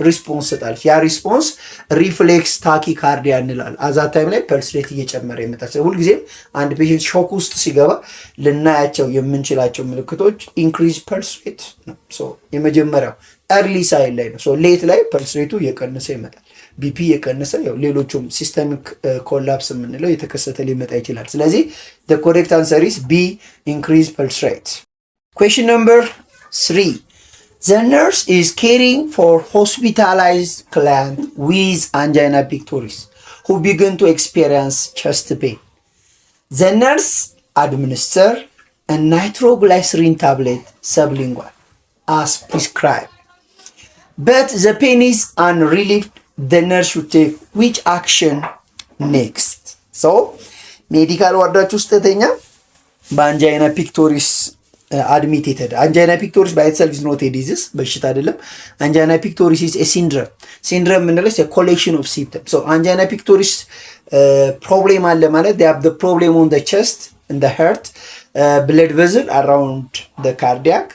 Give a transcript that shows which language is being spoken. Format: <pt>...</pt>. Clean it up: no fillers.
<am>ሪስፖንስ ሰጣለች። ያ ሪስፖንስ ሪፍሌክስ ታኪካርዲያ እንላለን። አዛት ታይም ላይ ፐልስ ሬት እየጨመረ ይመጣል። ሁልጊዜም አንድ ፔሽንት ሾክ ውስጥ ሲገባ ልናያቸው የምንችላቸው ምልክቶች ኢንክሪዝ ፐልስ ሬት ነው። የመጀመሪያው ኤርሊ ሳይን ላይ ነው። ሌት ላይ ፐልስ ሬቱ እየቀነሰ ይመጣል። ቢፒ እየቀነሰ ሌሎቹም ሲስተሚክ ኮላፕስ የምንለው የተከሰተ ሊመጣ ይችላል። ስለዚህ</am> <en>the correct answer is B. increase pulse rate. Question number 3 the nurse is caring for hospitalized client with angina pectoris who began to experience chest pain. The nurse administer a nitroglycerin tablet sublingual as prescribed, but the pain is unrelieved. The nurse should take which action next?</en> <am>ሰው ሜዲካል ዋርዳችሁ ውስጥ ተኛ በአንጃይና ፒክቶሪስ አድሚቴድ። አንጃይና ፒክቶሪስ ባይ ኢትሰልፍ ኢዝ ኖት ኤ ዲዚዝ፣ በሽታ አይደለም። አንጃይና ፒክቶሪስ ኢዝ ኤ ሲንድረም። ሲንድረም የምንለው ኮሌክሽን ኦፍ ሲምፕተም። ሶ አንጃይና ፒክቶሪስ ፕሮብሌም አለ ማለት</am> <en>they have the problem on the chest, in the heart, blood vessel around the cardiac.</en>